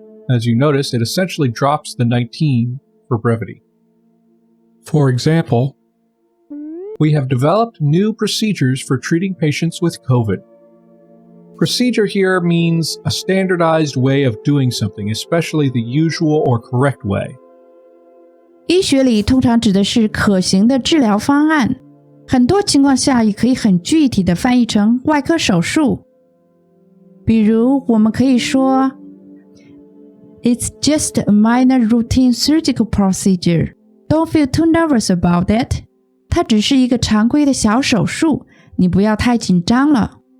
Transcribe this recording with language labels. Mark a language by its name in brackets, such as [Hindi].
[English] As you notice, it essentially drops the 19 for brevity. For example, we have developed new procedures for treating patients with COVID. Procedure here means a standardized way of doing something, especially the usual or correct way. [Chinese] 医学里通常指的是可行的治疗方案，很多情况下也可以很具体的翻译成外科手术。比如我们可以说 [English] It's just a minor routine surgical procedure. Don't feel too nervous about it. [Chinese] 它只是一个常规的小手术，你不要太紧张了。